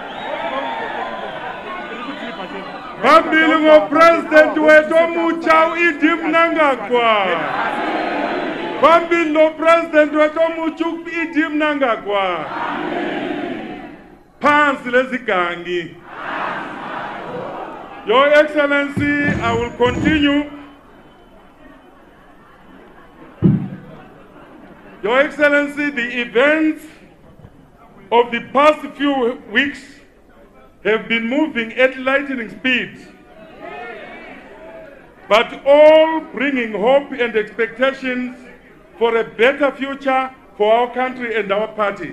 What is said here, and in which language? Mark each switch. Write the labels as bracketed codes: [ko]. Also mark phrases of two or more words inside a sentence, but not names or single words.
[nd] Phambili ngopresident wethu omutsha uIdi Mnangagwa. Phambili nopresident wethu omutsha uIdi Mnangagwa. Phansi lezigangi. [en] Your Excellency, I will continue. Your Excellency, the events of the past few weeks have been moving at lightning speed, but all bringing hope and expectations for a better future for our country and our party.